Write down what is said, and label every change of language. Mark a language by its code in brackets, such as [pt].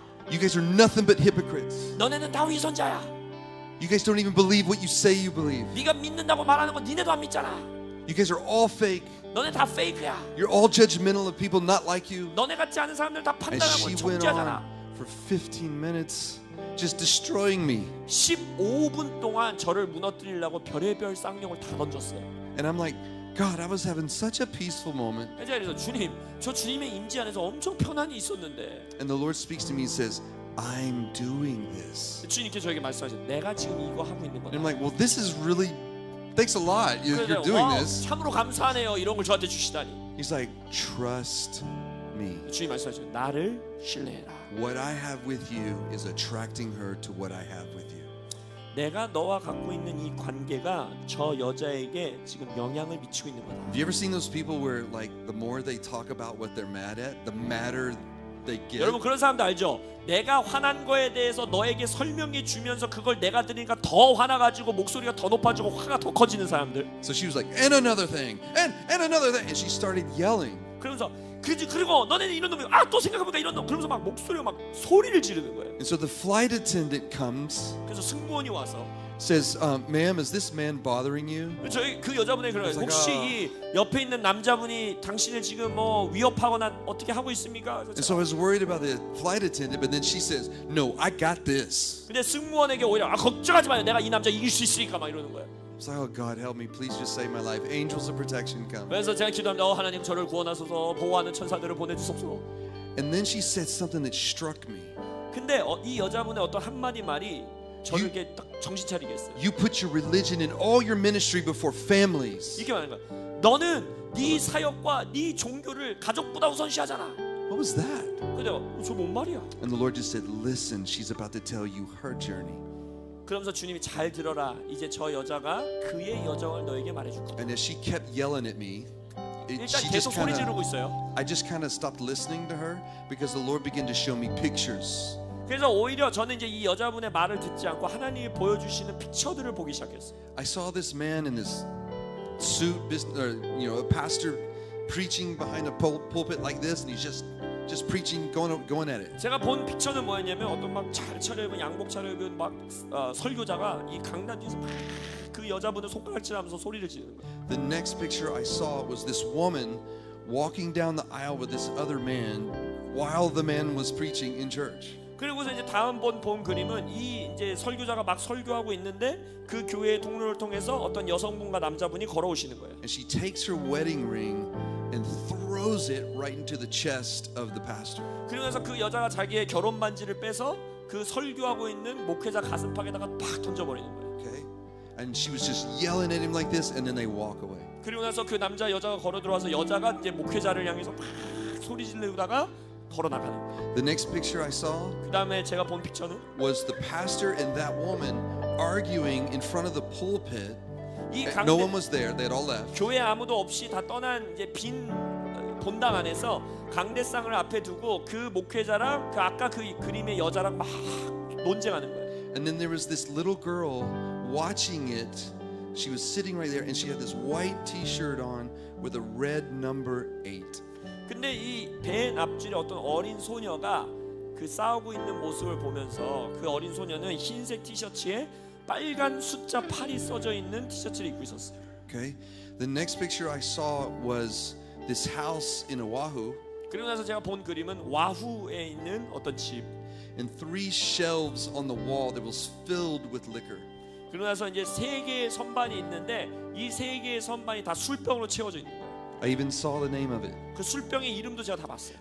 [en] You guys are nothing but hypocrites. [ko] 너네는 다 위선자야. [en] You guys don't even believe what you say you believe. [ko] 네가 믿는다고 말하는 건 니네도 안 믿잖아. [en] You guys are all fake. [ko] 너네 다 페이크야. [en] You're all judgmental of people not like you. [ko] 너네 같지 않은 사람들 다 [en] And [ko] 판단하고 [en] she went [ko] 정죄하잖아. [en] on for 15 minutes just destroying me. [ko] 15분 동안 저를 무너뜨리려고 별의별 쌍욕을 다 던졌어요. [en] And I'm like, God, I was having such a peaceful moment. [ko] 그래서 주님, 저 주님의 임재 안에서 엄청 편안히 있었는데 [en] And the Lord speaks to me and says, I'm doing this. [ko] 주님께 저에게 말씀하셔. 내가 지금 이거 하고 있는 [en] And I'm [ko] 거다. [en] like, well, this is really, thanks a lot. You're doing [ko] 와, [en] this. [ko] 참으로 감사하네요. 이런 걸 저한테 주시다니. [en] He's like, trust me. [ko] 주님 말씀하셔. 나를 신뢰해라. [en] What I have with you is attracting her to what I have with you. [ko] 내가 너와 갖고 있는 이 관계가 저 여자에게 지금 영향을 미치고 있는 거다. [en] Have you ever seen those people where like the more they talk about what they're mad at, the madder they get? [ko] 여러분 그런 사람들 알죠? 내가 화난 거에 대해서 너에게 설명해 주면서 그걸 내가 들으니까 더 화나가지고 목소리가 더 높아지고 화가 더 커지는 사람들. [en] So she was like, and another thing, and another thing, and she started yelling. [ko] 그러면서 그리고 너네는 이런 놈이 또 생각해보니까 이런 놈. 그러면서 막 목소리가 막 소리를 지르는 거예요. [en] And so the flight attendant comes, [ko] 그래서 승무원이 와서 [en] says, ma'am, is this man bothering you? [ko] 저희 그 여자분이 그래요. 그래서 혹시 제가- 이 옆에 있는 남자분이 당신을 지금 뭐 위협하거나 어떻게 하고 있습니까? [en] And so I was worried about the flight attendant, but then she says, no, I got this. [ko] 근데 승무원에게 오히려 걱정하지 마요. 내가 이 남자 이길 수 있으니까 막 이러는 거예요. [en] It's like, oh God, help me, please just save my life. Angels of protection come. [ko] 그래서 제가 기도합니다. 하나님 저를 구원하소서 보호하는 천사들을 보내주소서. [en] And then she said something that struck me. [ko] 근데 이 여자분의 어떤 한마디 말이 저를 이렇게 딱 정신 차리게 했어요. [en] You put your religion and all your ministry before families. [ko] 이렇게 말하는 거야. 너는 네 사역과 네 종교를 가족보다 우선시하잖아. [en] What was that? [ko] 근데 저 뭔 말이야? [en] And the Lord just said, listen, she's about to tell you her journey. [ko] 그러면서 주님이 잘 들어라. 이제 저 여자가 그의 여정을 너에게 말해줄 거야. [en] And as she kept yelling at me, [ko] 일단 [en] she [ko] 계속 [en] just [ko] 소리 [en] kind [ko] 지르고 [en] of, [ko] 있어요. [en] I just kind of stopped listening to her because the Lord began to show me pictures. [ko] 그래서 오히려 저는 이제 이 여자분의 말을 듣지 않고 하나님이 보여주시는 픽처들을 보기 시작했어요. [en] I saw this man in this suit, a pastor preaching behind a pulpit like this, and he's just preaching, going at it. [ko] 제가 본 픽처는 뭐였냐면 어떤 막 잘 차려입은 양복 차려입은 막 설교자가 이 강단 뒤에서 막 그 여자분을 손가락질하면서 소리를 지르는 거예요. [en] The next picture I saw was this woman walking down the aisle with this other man while the man was preaching in church. [ko] 그리고서 이제 다음 본 그림은 이 이제 설교자가 막 설교하고 있는데 그 교회의 통로를 통해서 어떤 여성분과 남자분이 걸어오시는 거예요. [en] And she takes her wedding ring and throws it right into the chest of the pastor. [ko] 그러면서 그 여자가 자기의 결혼 반지를 빼서 그 설교하고 있는 목회자 가슴팍에다가 팍 던져버리는 거예요. [en] Okay? And she was just yelling at him like this, and then they walk away. [ko] 그리고 나서 그 남자 여자가 걸어 들어와서 여자가 이제 목회자를 향해서 막 소리 지르다가 걸어 나가는 거예요. [en] The next picture I saw [ko] 그 다음에 제가 본 픽처는 [en] was the pastor and that woman arguing in front of the pulpit. [ko] 이 [en] No one [ko] 강대 [en] was there; they had all left. [ko] 교회 아무도 없이 다 떠난 이제 빈 본당 안에서 강대상을 앞에 두고 그 목회자랑 그 아까 그 그림의 여자랑 막 논쟁하는 거예요. [en] And then there was this little girl watching it. She was sitting right there, and she had this white T-shirt on with a red number 8. [ko] 근데 이 벤 앞줄에 어떤 어린 소녀가 그 싸우고 있는 모습을 보면서 그 어린 소녀는 흰색 티셔츠에 빨간 숫자 8이 써져 있는 티셔츠를 입고 있었어요. [en] Okay. The next picture I saw was this house in Oahu, [ko] 그리고 나서 제가 본 그림은 와후에 있는 어떤 집. [en] and 3 shelves on the wall that was filled with liquor. [ko] 그러고 나서 이제 3개의 선반이 있는데 이 3개의 선반이 다 술병으로 채워져 있는 거예요. [en] I even saw the name of it. [ko] 그 술병의 이름도 제가 다 봤어요.